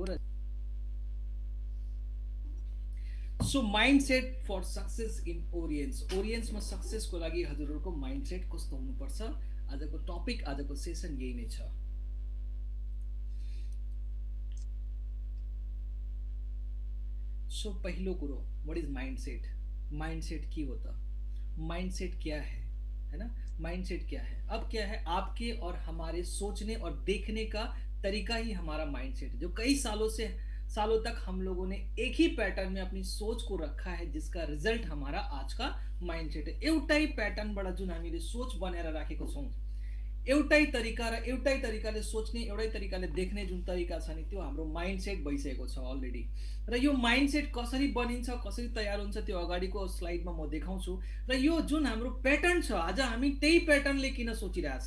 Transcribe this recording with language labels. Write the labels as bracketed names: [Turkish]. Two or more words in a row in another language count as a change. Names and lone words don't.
[English] र so mindset for success in ओरियन्स. [Nepali] ओरियन्समा सक्सेसको लागि हजुरहरूको माइन्डसेट कस्तो हुनुपर्छ, आजको टपिक, आजको सेसन यही नै छ. सो पहिलो कुरो, [English] what is mindset. [Nepali] माइन्डसेट के हो त, [Hindi] माइंडसेट क्या है ना. माइंडसेट क्या है, अब क्या है, आपके और हमारे सोचने और देखने का तरीका ही हमारा माइंडसेट है. जो कई सालों तक हम लोगों ने एक ही पैटर्न में अपनी सोच को रखा है, जिसका रिजल्ट हमारा आज का माइंडसेट है. [Nepali] एउटै पैटर्नबाट जुन हामीले सोच बनाएर राखेको छौं, एउटै तरिका र एउटै तरिकाले सोच्ने, एउटै तरिकाले देख्ने जुन तरिका छ नि, त्यो हाम्रो माइन्डसेट भइसकेको छ अलरेडी. र यो माइन्डसेट कसरी बनिन्छ, कसरी तयार हुन्छ, त्यो अगाडिको स्लाइडमा म देखाउँछु. र यो जुन हाम्रो प्याटर्न छ, आज हामी त्यही प्याटर्नले किन सोचिरहेछ.